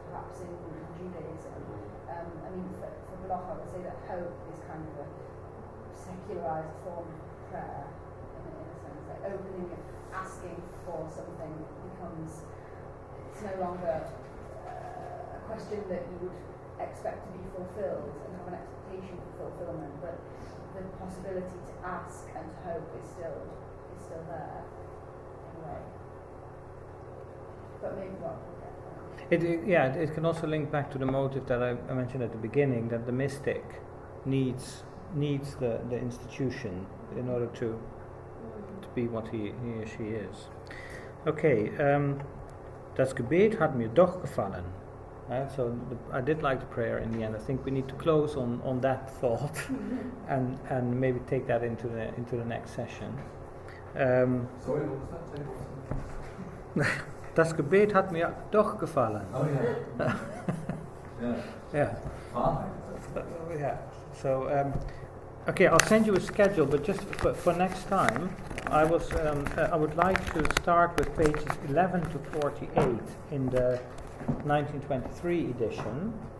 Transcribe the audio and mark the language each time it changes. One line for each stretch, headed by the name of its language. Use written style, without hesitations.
English: perhaps in Judaism. I mean, for Bloch, I would say that hope is kind of a secularized form of prayer, in a sense, like opening it, asking for something becomes, it's no longer a question that you would expect to be fulfilled and have an expectation for fulfillment, but the possibility to ask and to hope is still there in a way. But maybe what we'll get It can also link back to the motive that I mentioned at the beginning, that the mystic needs the institution in order to be what he or she is.
German: Okay, das Gebet hat mir doch gefallen.
English: So I did like the prayer in the end. I think we need to close on that thought and maybe take that into the next session. Sorry, what was that?
German: Das Gebet hat mir doch gefallen.
English: Oh yeah. Yeah. Fine. Yeah. So okay, I'll send you a schedule, but just for next time, I would like to start with pages 11 to 48 in the 1923 edition.